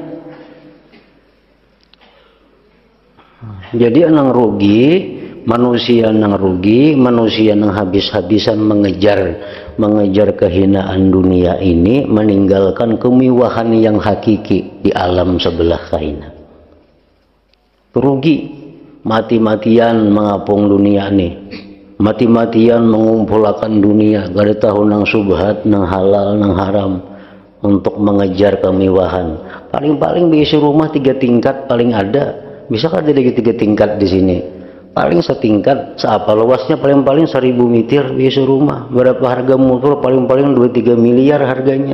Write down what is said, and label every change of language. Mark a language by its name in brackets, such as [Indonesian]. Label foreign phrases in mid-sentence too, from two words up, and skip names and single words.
[Indonesian] Jadi nang rugi, manusia nang rugi, manusia nang habis-habisan mengejar kehinaan dunia ini, meninggalkan kemewahan yang hakiki di alam sebelah kaina. Rugi, mati-matian mengapung dunia ini, mati-matian mengumpulkan dunia, gak ada tahu nang subhat, nang halal, nang haram, untuk mengejar kemewahan. Paling-paling bisa rumah 3 tingkat paling ada. Bisa kan ada 3 tingkat di sini? Paling setingkat, seapa luasnya paling-paling 1000 meter bisa rumah. Berapa harga motor? Paling-paling 2-3 miliar harganya.